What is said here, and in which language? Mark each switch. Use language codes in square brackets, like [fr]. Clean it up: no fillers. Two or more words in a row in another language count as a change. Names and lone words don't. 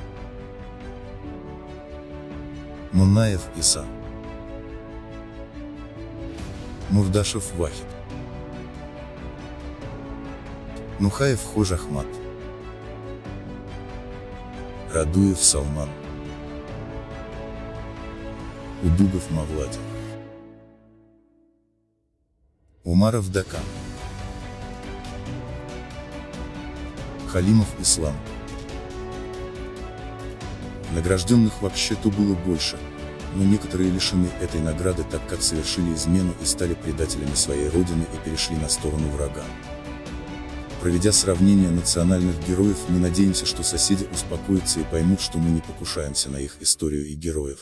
[ru] Мунаев Иса, Мурдашев Вахид, Нухаев Хож Ахмад, Радуев Салман, Удугов Мавлади, Умаров Дакан, Халимов Ислам. Награжденных вообще-то было больше, но некоторые лишены этой награды, так как совершили измену и стали предателями своей родины и перешли на сторону врага. Проведя сравнение национальных героев, мы надеемся, что соседи успокоятся и поймут, что мы не покушаемся на их историю и героев.